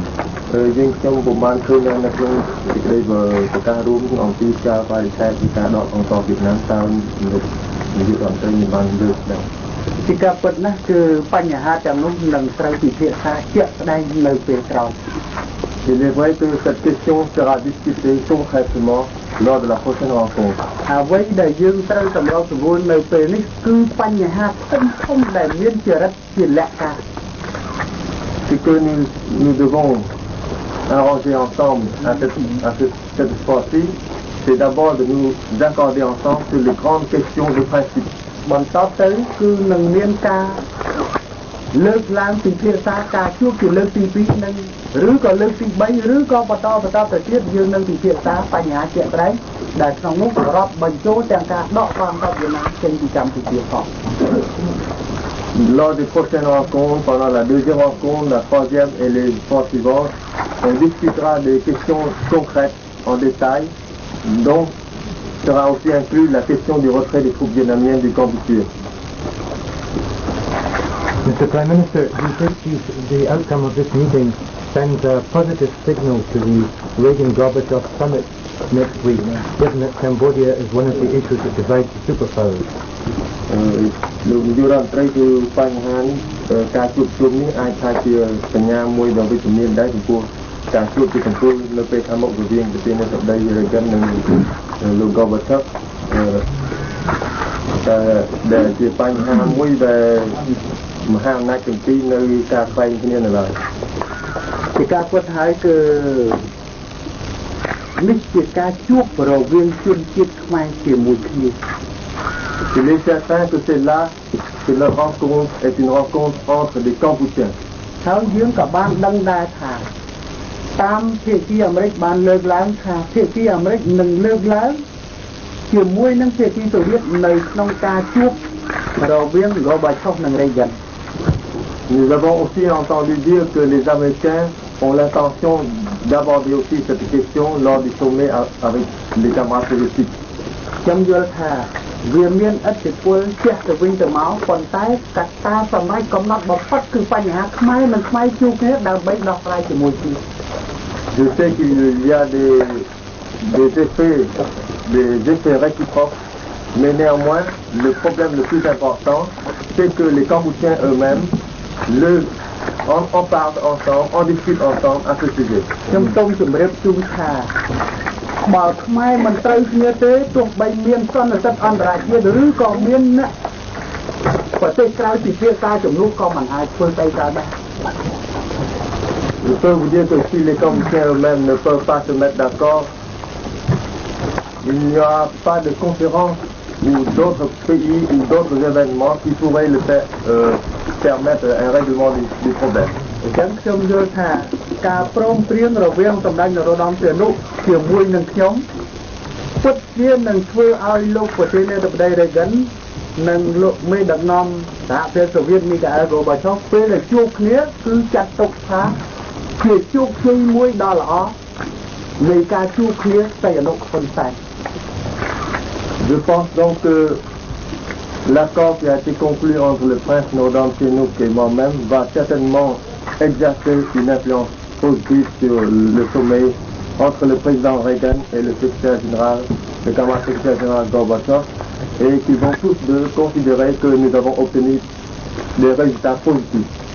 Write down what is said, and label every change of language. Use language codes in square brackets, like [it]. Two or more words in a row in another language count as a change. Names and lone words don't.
[km] យើងខ្ញុំពុំបានឃើញនៅក្នុងសេចក្តីប្រកាសរួមអំពីការបរិច្ឆេទពីការដកអង្គវៀតណាមតើនាយករដ្ឋមន្ត្រីបានលើកដែរ ពីការពិតណាស់គឺបញ្ហាទាំងនោះនឹងត្រូវពិភាក្សាជាក់ស្ដែងនៅពេលក្រោយ [fr] Il est vrai que cette question sera discutée concrètement lors de la prochaine rencontre. [km] អ្វីដែលយើងត្រូវសម្របសម្រួលនៅពេលនេះគឺបញ្ហាធំៗដែលមានចរិតជាលក្ខណៈ [fr] Ce que nous devons arranger ensemble à cette fois-ci, c'est d'abord de nous accorder ensemble sur les grandes questions de principe. [km] បន្តទៅគឺនឹងមានការលើកឡើងពីភាសាការជួបជាលើកទី2នឹងឬក៏លើកទី3ឬក៏បន្តទៅទៀតយើងនឹងពិភាក្សាបញ្ហាជាក់ស្ដែងដែលក្នុងនោះរាប់បញ្ចូលទាំងការដកកងទ័ពវៀតណាមចេញពីកម្ពុជាផង [fr] Lors des prochaines rencontres, pendant la deuxième rencontre, la troisième et les fois suivantes, on discutera des questions concrètes en détail, dont sera aussi inclus la question du retrait des troupes vietnamiennes du Cambodge. [en] Mr. Prime Minister, do you think the outcome of this meeting sends a positive signal to the Reagan-Gorbachev summit next week, given that Cambodia is one of the issues that divides the superpowers? [km] លោកនាយករដ្ឋមន្ត្រីគឺបញ្ហានេះការជួបជុំនេះអាចថាជាសញ្ញាមួយដ៏វិជ្ជមានដែរចំពោះការជួបជាកំពូលនៅពេលខាងមុខរវាងប្រធានាធិបតី Reagan និងលោក Gorbachev តែដែលជាបញ្ហាមួយដែលមហាអំណាចទាំងពីរនៅការខ្វែងគ្នានៅឡើយជាការពិតហើយគឺ នេះជាការជួបរវាងជនជាតិខ្មែរជាមួយគ្នា [fr] Il est certain que c'est là que la rencontre est une rencontre entre des Cambodgiens. [km] ហើយយើងក៏បានដឹងដែរថាតាមភាគីអាមេរិកបានលើកឡើងថាភាគីអាមេរិកនឹងលើកឡើងជាមួយនឹងភាគីសូវៀតនៅក្នុងការជួបរវាង Gorbachev និង Reagan. [fr] Nous avons aussi entendu dire que les Américains ont l'intention d'aborder aussi cette question lors du sommet avec les camarades soviétiques. [km] ខ្ញុំយល់ថាវាមានឥទ្ធិពលជះទៅវិញទៅមកប៉ុន្តែកត្តាសម្រាប់កំណត់បំផុតគឺបញ្ហាខ្មែរនិងខ្មែរជួបគ្នាដើម្បីដោះស្រាយជាមួយគ្នា [fr] Je sais qu'il y a des effets réciproques, mais néanmoins, le problème le plus important, c'est que les Cambodgiens eux-mêmes en parlent ensemble, en discutent ensemble à ce sujet. [km] ខ្ញុំសូមជម្រាបជូនថាបើខ្មែរមិនត្រូវគ្នាទេទោះបីមានសន្និសីទអន្តរជាតិឬក៏មានប្រទេសក្រៅពិភាក្សាជំនួសក៏មិនអាចធ្វើទៅកើតដែរ [fr] Je peux vous dire que si les Cambodgiens eux-mêmes ne peuvent pas se mettre d'accord, il n'y aura pas de conférence ou d'autres pays ou d'autres événements qui pourraient permettre un règlement du problème. [km] អញ្ចឹងខ្ញុំយល់ថាការព្រមព្រៀងរវាងសម្ដេចនរោត្តមសីហនុជាមួយនឹងខ្ញុំពិតជានឹងធ្វើឲ្យលោកប្រធានាធិបតី Reagan និងលោកមេដឹកនាំសហភាពសូវៀត Mikhail Gorbachev ពេលដែលជួបគ្នាគឺចាត់ទុកថាជាជោគជ័យមួយដ៏ល្អនៃការជួបគ្នាតែអនុហ៊ុនសែន [fr] Je pense donc que l'accord qui a été conclu entre le prince Norodom Sihanouk et moi-même va certainement exercer une influence positive sur le sommet entre le président Reagan et le secrétaire général, le camarade secrétaire général Gorbachev, et qui vont tous deux considérer que nous avons obtenu des résultats positifs.